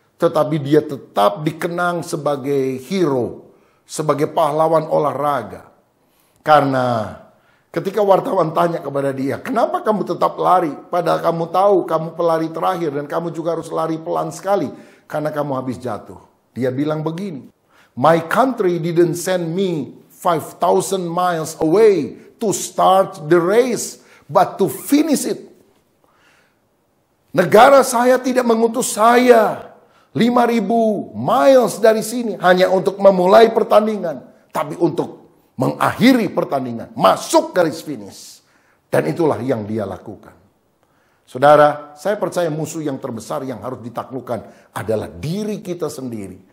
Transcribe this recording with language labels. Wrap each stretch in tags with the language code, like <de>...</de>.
<id>Tetapi dia tetap dikenang sebagai hero, sebagai pahlawan olahraga. Karena ketika wartawan tanya kepada dia, kenapa kamu tetap lari? Padahal kamu tahu kamu pelari terakhir dan kamu juga harus lari pelan sekali. Karena kamu habis jatuh. Dia bilang begini,</id> <en>my country didn't send me 5,000 miles away to start the race, but to finish it.</en> <id>Negara saya tidak mengutus saya 5,000 miles dari sini hanya untuk memulai pertandingan. Tapi untuk mengakhiri pertandingan, masuk garis finish. Dan itulah yang dia lakukan. Saudara, saya percaya musuh yang terbesar yang harus ditaklukkan adalah diri kita sendiri.</id>